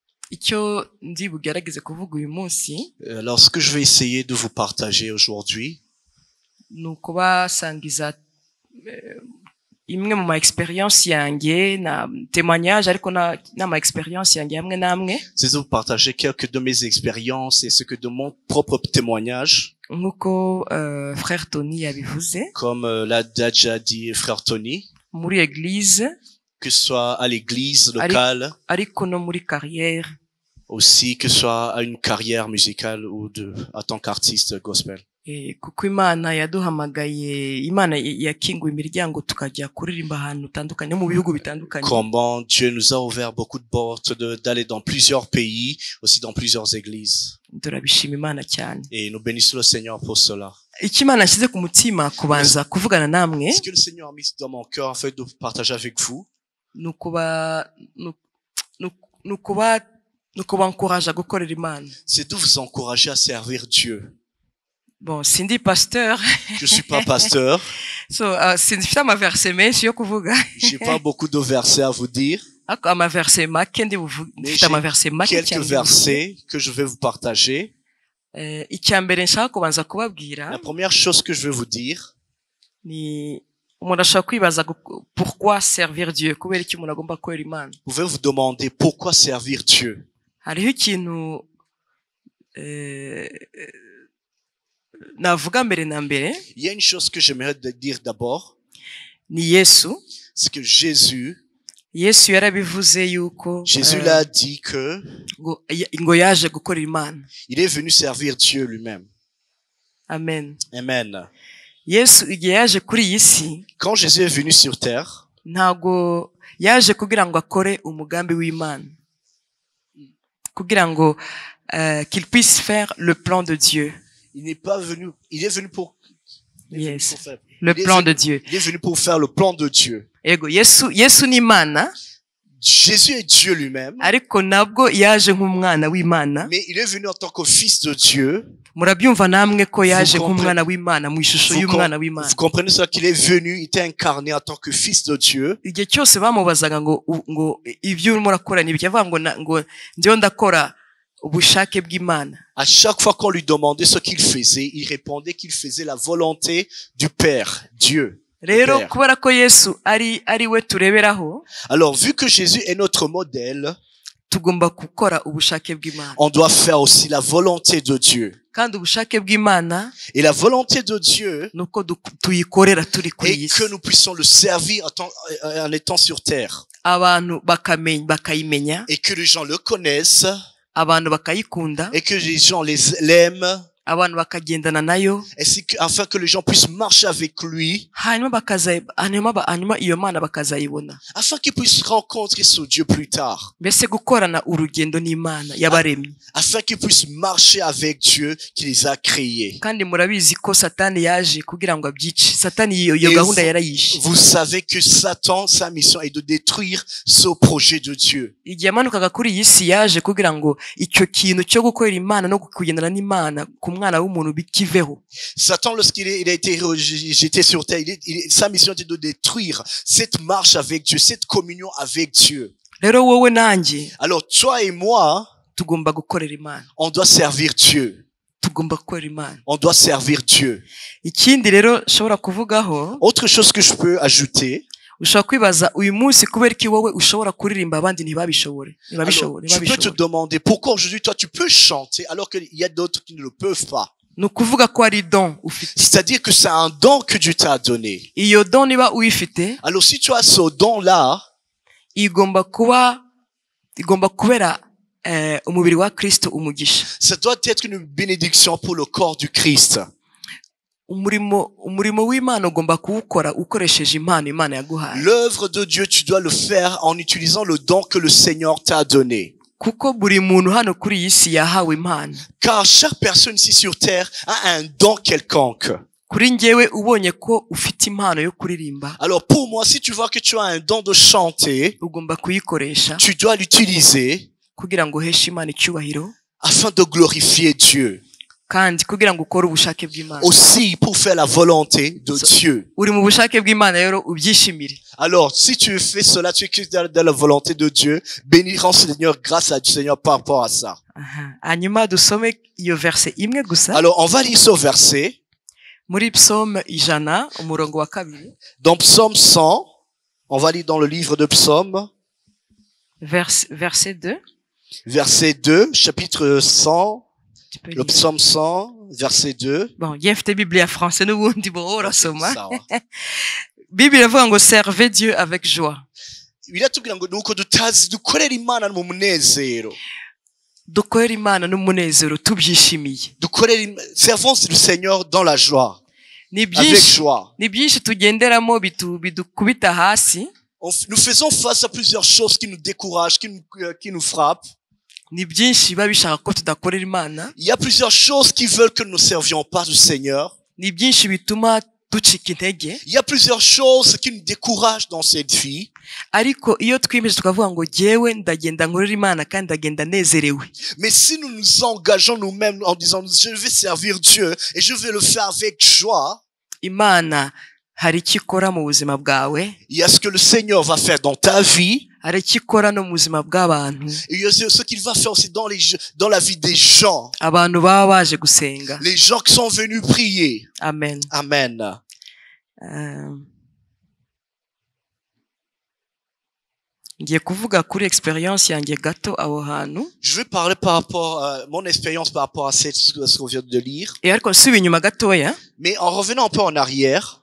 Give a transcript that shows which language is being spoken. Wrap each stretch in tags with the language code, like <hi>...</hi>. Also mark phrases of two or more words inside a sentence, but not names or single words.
<rw>icyo ndi bugerageze kuvuga uyu munsi</rw> <fr>Alors, ce que je vais essayer de vous partager aujourd'hui,</fr> <rw>ni ukubasangiza imwe mu ma experience yanjye na témoignage ariko na ma experience yanjye hamwe namwe</rw> <fr>c'est de vous partager quelques de mes expériences et ce que de mon propre témoignage.</fr> <rw>nkuko frère Tony yabivuze,</rw> <fr>Comme l'a déjà dit frère Tony,</fr> <rw>muri église</rw> <fr>que ce soit à l'église locale,</fr> <rw>ariko no muri carrière,</rw> <fr>aussi que ce soit à une carrière musicale ou à tant qu'artiste gospel.</fr> <rw>kuko Imana yaduhamagaye, Imana yakinguye imiryango tukajya kuririmba ahantu utandukanye mu bihugu bitandukanye.</rw> <fr>Comment Dieu nous a ouvert beaucoup de portes d'aller dans plusieurs pays, aussi dans plusieurs églises.</fr> <rw>Turabishima Imana cyane.</rw> <fr>Et nous bénissons le Seigneur pour cela.</fr> <rw>Icyo Imana yashyize ku mutima kubanza kuvugana namwe,</rw> <fr>Ce que le Seigneur a mis dans mon cœur en fait de partager avec vous,</fr> <rw>nukubankoraje gukorera Imana.</rw> <fr>c'est de vous encourager à servir Dieu.</fr> <rw>Bon, sindi pasteur.</rw> <fr>Je suis pas pasteur.</fr> <rw>So, sinzifite amaverse menshi yo kuvuga.</rw> <fr>J'ai pas beaucoup de versets à vous dire.</fr> <rw>Ariko amaverse make ndi bufite amaverse make cyane.</rw> <fr>Quelques versets que je vais vous partager.</fr> <rw>Icya mbere nshaka kubanza kubabwira,</rw> <fr>La première chose que je vais vous dire,</fr> <rw>ni umuntu ashobora kwibaza pourquoi servir Dieu, kubera iki umuntu agomba gukorera Imana.</rw> <fr>vous pouvez vous demander pourquoi servir Dieu.</fr> <rw>Hariho ikintu navuga mbere na mbere,</rw> <fr>Il y a une chose que j'aimerais dire d'abord,</fr> <rw>ni Yesu.</rw> <fr>c'est que Jésus</fr> <rw>Yarabivuze yuko</rw> <fr>l'a dit que</fr> <rw>ngo yaje gukorera Imana.</rw> <fr>il est venu servir Dieu lui-même.</fr> <rw>Amen.</rw> <fr>Amen.</fr> <rw>Yesu igihe yaje kuri iyi si,</rw> <fr>Quand Jésus est venu sur terre,</fr> <rw>ntago yaje kugira ngo akore umugambi w'Imana, kugira ngo</rw> <fr>qu'il puisse faire le plan de Dieu. il est venu pour le plan de Dieu. Il est venu pour faire le plan de Dieu.</fr> <rw>Ego Yesu ni Imana.</rw> <fr>Jésus est Dieu lui-même.</fr> <rw>Ariko nabwo yaje nk'umwana w'Imana.</rw> <fr>Mais il est venu en tant que fils de Dieu.</fr> <rw>Murabyumva namwe ko yaje nk'umwana w'Imana mu ishusho y'umwana w'Imana.</rw> <fr>Vous comprenez ça, qu'il est venu, il était incarné en tant que fils de Dieu.</fr> <rw>Igihe cyose bamubazaga ngo ibyo urimo urakora ni byavuga ngo ndiyo ndakora ubushake bw'Imana.</rw> <fr>À chaque fois qu'on lui demandait ce qu'il faisait, il répondait qu'il faisait la volonté du Père, Dieu.</fr> <rw>Rero kubera ko Yesu ari we tureberaho,</rw> <fr>alors vu que Jésus est notre modèle,</fr> <rw>tugomba gukora ubushake bw'Imana.</rw> <fr>On doit faire aussi la volonté de Dieu.</fr> <rw>Kandi ubushake bw'Imana,</rw> <fr>et la volonté de Dieu,</fr> <rw>nuko tuyikorera turi kuri</rw> <fr>et que nous puissions le servir en étant sur terre.</fr> <rw>Abantu bakayimenya,</rw> <fr>et que les gens le connaissent,</fr> <rw>abantu bakayikunda,</rw> <fr>et que les gens l'aiment,</fr> <rw>abantu bakagendana nayo,</rw> <fr>afin que les gens puissent marcher avec lui,</fr> <rw>hanyuma iyo Mana bakazayibona,</rw> <fr>afin qu'ils puissent rencontrer ce Dieu plus tard,</fr> <rw>mbese gukorana urugendo n'Imana yabaremye,</rw> <fr>afin qu'ils puissent marcher avec Dieu qui les a créés.</fr> <rw>Kandi murabizi ko Satani yaje kugira ngo abyice. Satani iyo gahunda yarayishe.</rw> <fr>Vous savez que Satan, sa mission est de détruire ce projet de Dieu.</fr> <rw>Igihe amanukaga kuri iyi si yaje kugira ngo icyo kintu cyo gukorera Imana no kugendana n'Imana kumwana w'umuntu bikiveho.</rw> <fr>Satan, lorsqu'il a été jeté sur terre, sa mission était de détruire cette marche avec Dieu, cette communion avec Dieu.</fr> <rw>Rero wowe nanjye,</rw> <fr>alors toi et moi,</fr> <rw>tugomba gukorera Imana.</rw> <fr>On doit servir Dieu.</fr> <rw>Tugomba gukorera Imana.</rw> <fr>On doit servir Dieu.</fr> <rw>Ikindi rero shobora kuvugaho,</rw> <fr>autre chose que je peux ajouter,</fr> <rw>ushobora kwibaza uyu munsi kubera iki wowe ushobora kuririmba abandi ntibabishobore.</rw> <fr>Tu peux te demander pourquoi aujourd'hui toi tu peux chanter alors qu'il y a d'autres qui ne le peuvent pas.</fr> <rw>Nukuvuga ko ari don ufite.</rw> <fr>C'est-à-dire que c'est un don que Dieu t'a donné.</fr> <rw>Iyo don niba uyifite,</rw> <fr>alors si tu as ce don là,</fr> <rw>igomba kubera umubiri wa Kristo umugisha.</rw> <fr>Ça doit être une bénédiction pour le corps du Christ.</fr> <rw>Umurimo w'Imana ugomba kuwukora ukoresheje impano Imana yaguhaye.</rw> <fr>L'œuvre de Dieu, tu dois le faire en utilisant le don que le Seigneur t'a donné.</fr> <rw>Kuko buri muntu hano kuri iyi si yahawe impano.</rw> <fr>Car chaque personne ici sur terre a un don quelconque.</fr> <rw>Kuri njyewe ubonye ko ufite impano yo kuririmba,</rw> <fr>alors pour moi, si tu vois que tu as un don de chanter,</fr> <rw>ugomba kuyikoresha,</rw> <fr>tu dois l'utiliser</fr> <rw>kugira ngo uheshe Imana icyubahiro,</rw> <fr>afin de glorifier Dieu.</fr> <rw>kandi kugira ngo ukore ubushake bw'Imana.</rw> <fr>Aussi pour faire la volonté de Dieu.</fr> <rw>Uri mu bushake bw'Imana rero ubyishimire.</rw> <fr>Alors, si tu fais cela, tu es dans la volonté de Dieu. Bénis, rends Seigneur, grâce à Dieu, Seigneur, par rapport à ça. Aha.</fr> <rw>Hanyuma dusome iyo verse imwe gusa</rw> <fr>Alors, on va lire ce verset.</fr> <rw>muri Psaume 100 umurongo wa 2.</rw> <fr>Dans Psaume 100, on va lire dans le livre de Psaume, Verset 2. verset 2, chapitre 100, Tu peux le lire. Psaume 100, verset 2. Bon,</fr> <rw>njye mfite Bible ya français n'ubundi bo urasoma. Sawa. Bible iravuga ngo</rw> <fr>servez Dieu avec joie.</fr> <rw>Biratubwira ngo nuko dukorera Imana mu munezero. Dukorere Imana n'umunezero tubyishimiye.</rw> <fr>Servons le Seigneur dans la joie,</fr> <rw>Ni</rw> <fr>avec</fr> <rw>byinshi</rw> <fr>joie.</fr> <rw>ni byinshi tugenderamo bidukubita hasi.</rw> <fr>Nous faisons face à plusieurs choses qui nous découragent, qui nous frappent.</fr> <rw>Ni byinshi biba bishaka ko tudakorera Imana.</rw> <fr>Il y a plusieurs choses qui veulent que nous ne servions pas le Seigneur.</fr> <rw>Ni byinshi bituma ducika intege.</rw> <fr>Il y a plusieurs choses qui nous découragent dans cette vie.</fr> <rw>Ariko iyo twimeje tukavuga ngo jyewe ndagenda nkorera Imana kandi ndagenda nezerewe.</rw> <fr>Mais si nous nous engageons nous-mêmes en disant je vais servir Dieu et je vais le faire avec joie,</fr> <rw>Imana hari icyo ikora mu buzima bwawe,</rw> <fr>il y a ce que le Seigneur va faire dans ta vie.</fr> <rw>hari icyo ikora no mu buzima bw'abantu.</rw> <fr>Et il y a ce qu'il va faire aussi dans la vie des gens.</fr> <rw>Abantu baba baje gusenga.</rw> <fr>Les gens qui sont venus prier.</fr> <rw>Amen.</rw> <fr>Amen.</fr> <rw>Ngiye kuvuga kuri experience yanjye gato aho hantu.</rw> <fr>Je vais parler par rapport à mon expérience par rapport à ce qu'on vient de lire.</fr> <rw>Ariko nsubiye inyuma gatoya,</rw> <fr>Mais en revenant un peu en arrière,</fr>